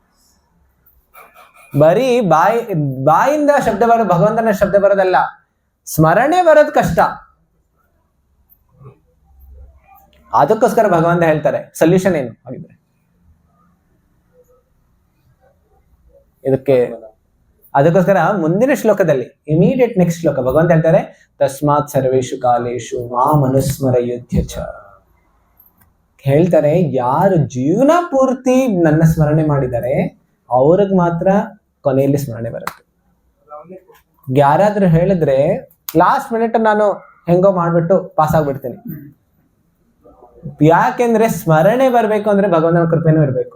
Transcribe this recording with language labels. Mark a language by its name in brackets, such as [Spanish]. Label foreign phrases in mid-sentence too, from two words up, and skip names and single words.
[Kannada] ಬರೀ ಬಾಯಿಂದ ಶಬ್ದ ಬರೋದು, ಭಗವಂತನ ಶಬ್ದ ಬರೋದಲ್ಲ, ಸ್ಮರಣೆ ಬರೋದು ಕಷ್ಟ. ಅದಕ್ಕೋಸ್ಕರ ಭಗವಂತ ಹೇಳ್ತಾರೆ ಸೊಲ್ಯೂಷನ್ ಏನು ಆಗಿದ್ರೆ ಇದಕ್ಕೆ ಅದಕ್ಕೋಸ್ಕರ ಮುಂದಿನ ಶ್ಲೋಕದಲ್ಲಿ [English] immediate next [Kannada] ಶ್ಲೋಕ ಭಗವಂತ ಹೇಳ್ತಾರೆ, [Sanskrit] ತಸ್ಮಾತ್ ಸರ್ವೇಶು ಕಾಲೇಶು ಮಾಂ ಅನುಸ್ಮರ ಯುಧ್ಯ ಚ. [Kannada] ಹೇಳ್ತಾರೆ, ಯಾರು ಜೀವನ ಪೂರ್ತಿ ನನ್ನ ಸ್ಮರಣೆ ಮಾಡಿದ್ದಾರೆ ಅವ್ರಿಗೆ ಮಾತ್ರ ಕೊನೆಯಲ್ಲಿ ಸ್ಮರಣೆ ಬರುತ್ತೆ. ಯಾರಾದ್ರೂ ಹೇಳಿದ್ರೆ [English] last minute [Kannada] ನಾನು ಹೆಂಗೋ ಮಾಡ್ಬಿಟ್ಟು ಪಾಸ್ ಆಗ್ಬಿಡ್ತೀನಿ. ಯಾಕೆಂದ್ರೆ ಸ್ಮರಣೆ ಬರ್ಬೇಕು ಅಂದ್ರೆ ಭಗವಂತನ ಕೃಪೆನೂ ಇರ್ಬೇಕು.